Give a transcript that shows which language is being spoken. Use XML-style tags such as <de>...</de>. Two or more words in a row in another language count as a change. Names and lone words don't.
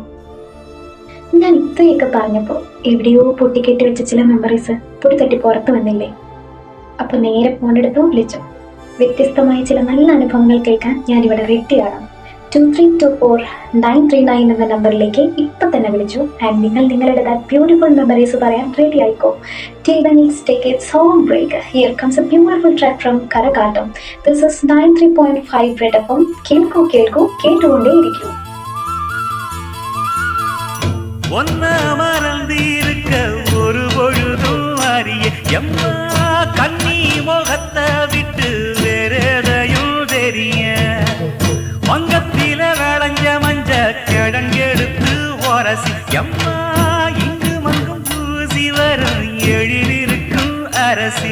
<ml>ഞാൻ ഇത്രയൊക്കെ പറഞ്ഞപ്പോൾ എവിടെയോ പൊട്ടിക്കെട്ടി വെച്ച ചില മെമ്മറീസ് പൊടി തട്ടി പുറത്തു വന്നില്ലേ? അപ്പൊ നേരെ ഫോണെടുത്ത് വിളിച്ചു. വ്യത്യസ്തമായ ചില നല്ല അനുഭവങ്ങൾ കേൾക്കാൻ ഞാനിവിടെ റെഡിയാണ്. 2324-939 എന്ന നമ്പറിലേക്ക് ഇപ്പൊ തന്നെ വിളിച്ചു. ആൻഡ് നിങ്ങൾ നിങ്ങളുടെ</ml> <en>beautiful memories</en> <ml>പറയാൻ റെഡി ആയിക്കോ.</ml> <en>Till then, let's take a song break. Here comes a beautiful track from Karakatam. This is 93.5 Red FM.</en> <ml>കേൾക്കൂ കേട്ടുകൊണ്ടേയിരിക്കൂ.</ml> <ta>ஒன்ன மறந்திருக்க ஒரு பொழுதும் அறிய எம்மா கண்ணி முகத்தை விட்டு வேறெதையும் தெரிய வங்கத்தில விளைஞ்ச மஞ்ச கிழங்கெடுத்து உரசி எம்மா இங்கு மங்கும் பூசி வரும் எழிலிருக்கும் அரசி</ta>